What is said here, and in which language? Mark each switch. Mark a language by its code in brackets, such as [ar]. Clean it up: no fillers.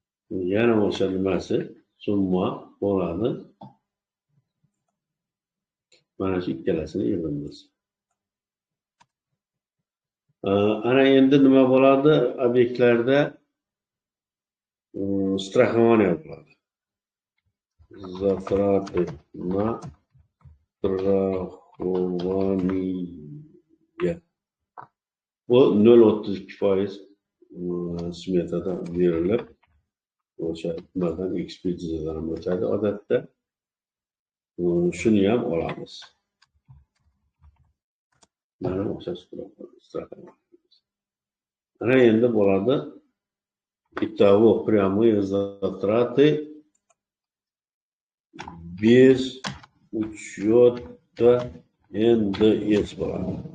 [uz] Yana o'sha nimasi summa bo'ladi. Mana shu ikkalasini yig'imiz. Ana endi nima bo'ladi? Obyektlarda страхование bo'ladi. [ru] Затраты на страхование. [uz] Bu 0,32% smetada berilib, o'sha nimadan ekspertizadan o'tadi odatda. Shuni ham olamiz. Mana o'sha straxovание. Ana endi bo'ladi [ru] итого прямые затраты без учета НДС [uz] bo'ladi.